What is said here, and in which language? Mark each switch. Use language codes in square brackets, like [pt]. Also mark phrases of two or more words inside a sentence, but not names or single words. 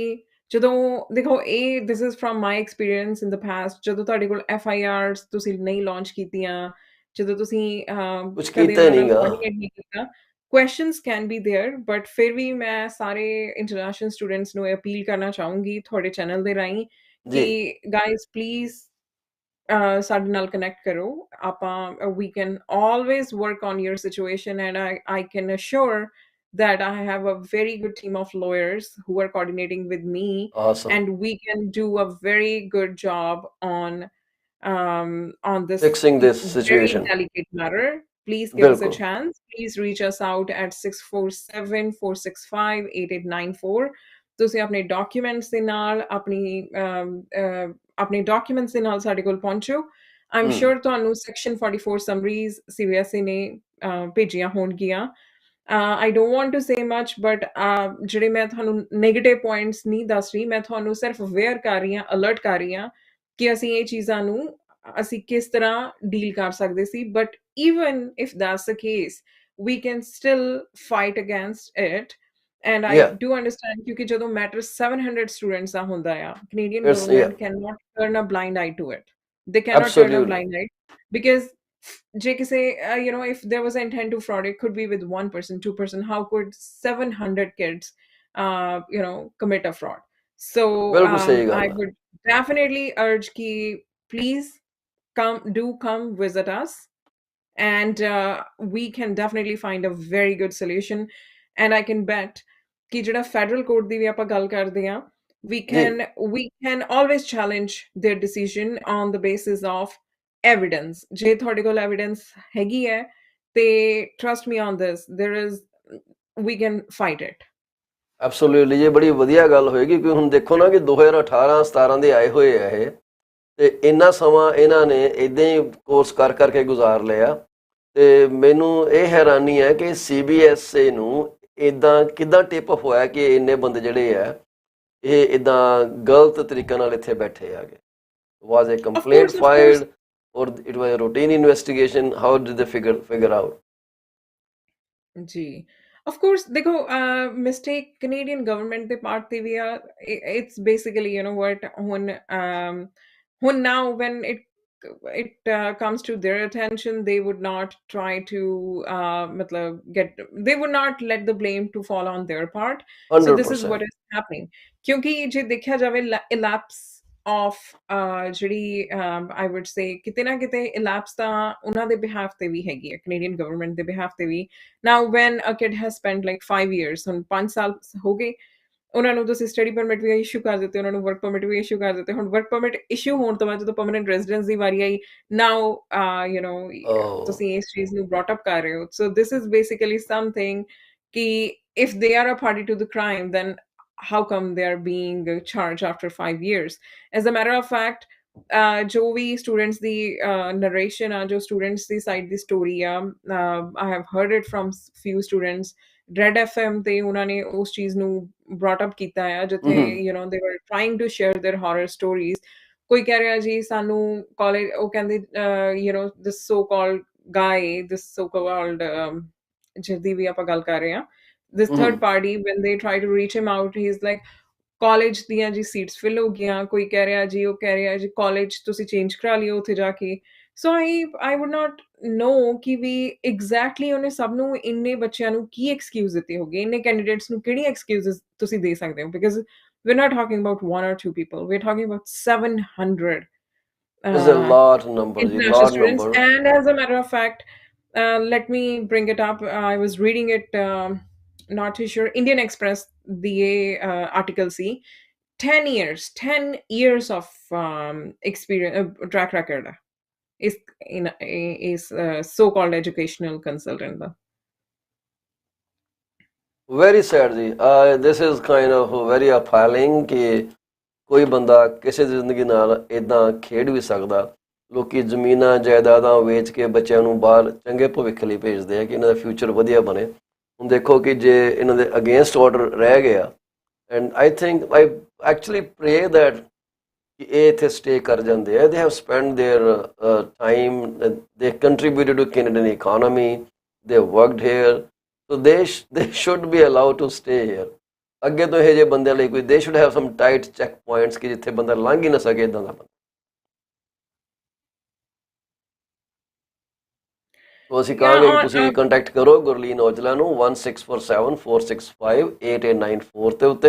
[pa] ਜਦੋਂ ਦੇਖੋ ਇਹ [en] this is from my experience in the past, [pa] ਜਦੋਂ ਤੁਹਾਡੇ ਕੋਲ FIRs ਤੁਸੀਂ ਨਹੀਂ ਲਾਂਚ ਕੀਤੀਆਂ, ਜਦੋਂ ਤੁਸੀਂ ਕੁਝ ਕੀਤਾ ਨਹੀਂ ਕੀਤਾ, [en] questions can be there, [pa] ਬਟ ਫਿਰ ਵੀ ਮੈਂ ਸਾਰੇ [en] international students [pa] ਨੂੰ ਅਪੀਲ ਕਰਨਾ ਚਾਹੂੰਗੀ ਤੁਹਾਡੇ ਚੈਨਲ ਦੇ ਰਾਹੀਂ ਕਿ [en] guys please [pa] ਸਾਡੇ ਨਾਲ ਕਨੈਕਟ ਕਰੋ। [en] ਆਪਾਂ we can always work on your situation, and I can assure that I have a very good team of lawyers who are coordinating with me। Awesome. And we can do a very good job on this fixing this situation, very delicate matter। Please give us a chance। Please reach us out at 647-465-8894। [pa] ਤੁਸੀਂ ਆਪਣੇ ਡਾਕੂਮੈਂਟਸ ਦੇ ਨਾਲ ਆਪਣੇ ਡਾਕੂਮੈਂਟਸ ਦੇ ਨਾਲ ਸਾਡੇ ਕੋਲ ਪਹੁੰਚੋ। [en] I'm sure [pa] ਤੁਹਾਨੂੰ [en] section 44 summaries [pa] CBSE ਨੇ ਭੇਜੀਆਂ ਹੋਣਗੀਆਂ। [en] I don't want to say much, but [pa] ਜਿਹੜੇ ਮੈਂ ਤੁਹਾਨੂੰ [en] negative points [pa] ਨਹੀਂ ਦੱਸ ਰਹੀ, ਮੈਂ ਤੁਹਾਨੂੰ ਸਿਰਫ ਅਵੇਅਰ ਕਰ ਰਹੀ ਹਾਂ, ਅਲਰਟ ਕਰ ਰਹੀ ਹਾਂ ਕਿ ਅਸੀਂ ਇਹ ਚੀਜ਼ਾਂ ਨੂੰ ਅਸੀਂ ਕਿਸ ਤਰ੍ਹਾਂ ਡੀਲ ਕਰ ਸਕਦੇ ਸੀ, [en] but even if that's the case we can still fight against it. And I Yeah, do understand [pa] ਕਿਉਂਕਿ ਜਦੋਂ ਮੈਟਰ 700 ਸਟੂਡੈਂਟਸ ਦਾ ਹੁੰਦਾ ਆ, [en] Canadian it's yeah, government cannot turn a blind eye to it. They cannot turn a absolutely. blind eye because [pa] ਜੇ ਕਿਸੇ [en] if there was intent to fraud, it could be with one person, two person. How could 700 kids commit a fraud? So [pa] ਬਿਲਕੁਲ ਸਹੀ [en] I [pa] ਗੱਲ ਆ। [en] would definitely urge ki please come visit us, and we can definitely find a very good solution. And I can bet [pa] ਕਿ ਜਿਹੜਾ [en] federal court [pa] ਦੀ ਵੀ ਆਪਾਂ ਗੱਲ ਕਰਦੇ ਹਾਂ, we ਜੀ [en] can always challenge their decision on the basis of evidence. [pa] ਜੇ ਤੁਹਾਡੇ ਕੋਲ [en] evidence [pa] ਹੈਗੀ ਹੈ ਤੇ [en] trust me on this, we can fight it. [pa] ਐਬਸੋਲੂਟਲੀ, ਇਹ ਬੜੀ ਵਧੀਆ ਗੱਲ ਹੋਏਗੀ ਕਿਉਂਕਿ ਹੁਣ ਦੇਖੋ ਨਾ ਕਿ 2018-17 ਦੇ ਆਏ ਹੋਏ ਆ ਇਹ, ਤੇ ਇੰਨਾ ਸਮਾਂ ਇਹਨਾਂ ਨੇ ਇਦਾਂ ਹੀ ਕੋਰਸ ਕਰ ਕਰਕੇ ਗੁਜ਼ਾਰ ਲਿਆ। ਤੇ ਮੈਨੂੰ ਇਹ ਹੈਰਾਨੀ ਹੈ ਕਿ CBSE ਨੂੰ ਇਦਾਂ ਕਿੱਦਾਂ ਟਿਪ ਹੋਇਆ ਕਿ ਇੰਨੇ ਬੰਦੇ ਜਿਹੜੇ ਆ ਇਹ ਇਦਾਂ ਗਲਤ ਤਰੀਕੇ ਨਾਲ ਇੱਥੇ ਬੈਠੇ ਆ ਗਏ। [en] was a complaint Of course. filed or it was a routine investigation? how did they figure out? [pa] ਜੀ, [en] of course, [pa] ਦੇਖੋ [en] mistake Canadian government [pa] ਦੇ part ਤੇ ਵੀ ਆ। [en] It's basically what ਹੁਣ now when it comes to their attention, they would not try to they would not let the blame to fall on their part. So this is 100%। what is happening, [pa] ਕਿਉਂਕਿ ਜੇ ਦੇਖਿਆ ਜਾਵੇ [en] elapse of [pa] ਜਿਹੜੀ [en] I would say [pa] ਕਿਤੇ ਨਾ ਕਿਤੇ elapse ਤਾਂ ਉਹਨਾਂ ਦੇ behalf ਤੇ ਵੀ ਹੈਗੀ ਹੈ, [en] Canadian government [pa] ਦੇ behalf ਤੇ ਵੀ। [en] Now when a kid has spent like 5 years, [pa] ਹੁਣ 5 ਸਾਲ ਹੋ ਗਏ, ਉਹਨਾਂ ਨੂੰ ਤੁਸੀਂ [en] study permit [pa] ਵੀ ਇਸ਼ੂ ਕਰ ਦਿੱਤੇ, ਉਹਨਾਂ ਨੂੰ [en] work permit [pa] ਵੀ ਇਸ਼ੂ ਕਰ ਦਿੱਤੇ। ਹੁਣ [en] work permit [pa] ਇਸ਼ੂ ਹੋਣ ਤੋਂ ਬਾਅਦ ਜਦੋਂ [en] permanent residence [pa] ਦੀ ਵਾਰੀ ਆਈ, ਨਾਓ ਤੁਸੀਂ ਇਸ ਚੀਜ਼ ਨੂੰ [en] brought up [pa] ਕਰ ਰਹੇ ਹੋ। [en] so this is basically something ਕਿ if they are a party to the crime, then how come they are being charged after 5 years? As a matter of fact, [pa] ਜੋ ਵੀ ਸਟੂਡੈਂਟਸ ਦੀ ਨਰੇਸ਼ਨ ਆ, ਜੋ ਸਟੂਡੈਂਟਸ ਦੀ ਸਾਈਡ ਦੀ ਸਟੋਰੀ ਆ, [en] I have heard it from few students. [pa] Red FM ਤੇ ਉਹਨਾਂ ਨੇ ਉਸ ਚੀਜ਼ ਨੂੰ [en] brought up [pa] ਕੀਤਾ ਆ, ਜਿੱਥੇ [en] they were trying to share their horror stories. [pa] ਕੋਈ ਕਹਿ ਰਿਹਾ ਜੀ ਸਾਨੂੰ ਕਾਲਜ, ਉਹ ਕਹਿੰਦੇ [en] this so called guy, this so called [pa] ਜਿਹਦੀ ਵੀ ਆਪਾਂ ਗੱਲ ਕਰ ਰਹੇ ਹਾਂ, [en] this third party, when they try to reach him out, he's like [pa] ਕਾਲਜ ਦੀਆਂ ਜੀ ਸੀਟਸ ਫਿਲ ਹੋ ਗਈਆਂ। ਕੋਈ ਕਹਿ ਰਿਹਾ ਜੀ, ਉਹ ਕਹਿ ਰਿਹਾ ਜੀ ਕਾਲਜ ਤੁਸੀਂ ਚੇਂਜ ਕਰਾ ਲਿਓ ਉੱਥੇ ਜਾ ਕੇ। ਸੋ [en] I would not know [pa] ਕਿ ਵੀ ਐਗਜ਼ੈਕਟਲੀ ਉਹਨੇ ਸਭ ਨੂੰ, ਇੰਨੇ ਬੱਚਿਆਂ ਨੂੰ ਕੀ ਐਕਸਕਿਊਜ਼ ਦਿੱਤੇ ਹੋਗੇ, ਇੰਨੇ ਕੈਂਡੀਡੇਟਸ ਨੂੰ ਕਿਹੜੀ ਐਕਸਕਿਊਜ਼ਸ ਤੁਸੀਂ ਦੇ ਸਕਦੇ ਹੋ? [en] ਬਿਕਾਜ਼ we're not talking about one or two people, we're talking about 700 It's a lot number ਜੀ, international lot students. number। And as a matter of fact, let me bring it up. I was reading it, not too sure, Indian Express the article C, 10 years of experience, track record is so-called educational consultant ਦਾ। very sad ਜੀ। this is kind of very appalling [pa] ਕਿ ਕੋਈ ਬੰਦਾ ਕਿਸੇ ਦੀ ਜ਼ਿੰਦਗੀ ਨਾਲ ਇੱਦਾਂ ਖੇਡ ਵੀ ਸਕਦਾ। ਲੋਕੀ ਜ਼ਮੀਨਾਂ ਜਾਇਦਾਦਾਂ ਵੇਚ ਕੇ ਬੱਚਿਆਂ ਨੂੰ ਬਾਹਰ ਚੰਗੇ ਭਵਿੱਖ ਲਈ ਭੇਜਦੇ ਆ ਕਿ ਇਹਨਾਂ ਦਾ ਫਿਊਚਰ ਵਧੀਆ ਬਣੇ। ਹੁਣ ਦੇਖੋ ਕਿ ਜੇ ਇਹਨਾਂ ਦੇ [en] against order [pa] ਰਹਿ ਗਿਆ, [en] and I think I actually pray that [pa] ਕਿ ਇਹ ਇੱਥੇ ਸਟੇ ਕਰ ਜਾਂਦੇ ਆ। [en] they have spent their time, they contributed to Canadian economy, they worked here, so they should be allowed to stay here. [pa] ਅੱਗੇ ਤੋਂ ਇਹ ਜਿਹੇ ਬੰਦਿਆਂ ਲਈ ਕੋਈ [en] they should have some tight check points [pa] ਕਿ ਜਿੱਥੇ ਬੰਦਾ ਲੰਘ ਹੀ ਨਾ ਸਕੇ ਇੱਦਾਂ ਦਾ ਬੰਦਾ। ਸੋ ਅਸੀਂ ਕਹਾਂਗੇ ਕਿ ਤੁਸੀਂ ਕੰਟੈਕਟ ਕਰੋ ਗੁਰਲੀਨ ਔਜਲਾ ਨੂੰ 1647465894 ਦੇ ਉੱਤੇ।